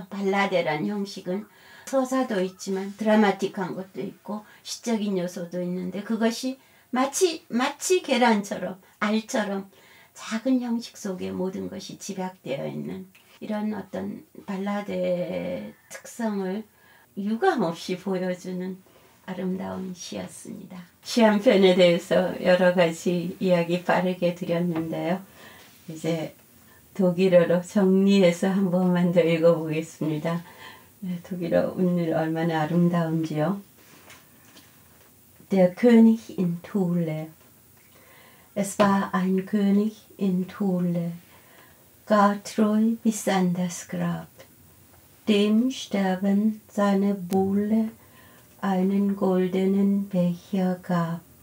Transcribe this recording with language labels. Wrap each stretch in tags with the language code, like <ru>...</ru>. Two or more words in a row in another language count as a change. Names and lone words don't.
<ko>발라데란 형식은 서사도 있지만 드라마틱한 것도 있고 시적인 요소도 있는데, 그것이 마치 계란처럼 알처럼 작은 형식 속에 모든 것이 집약되어 있는 이런 어떤 발라드의 특성을 유감없이 보여주는 아름다운 시였습니다. 시 한 편에 대해서 여러 가지 이야기 빠르게 드렸는데요. 이제 독일어로 정리해서 한 번만 더 읽어보겠습니다. 독일어 오늘 얼마나 아름다운지요.</ko> <de>Der König in Thule. Es war ein König in Thule, gar treu bis an das Grab. Dem Sterben seine Buhle einen goldenen Becher gab.</de>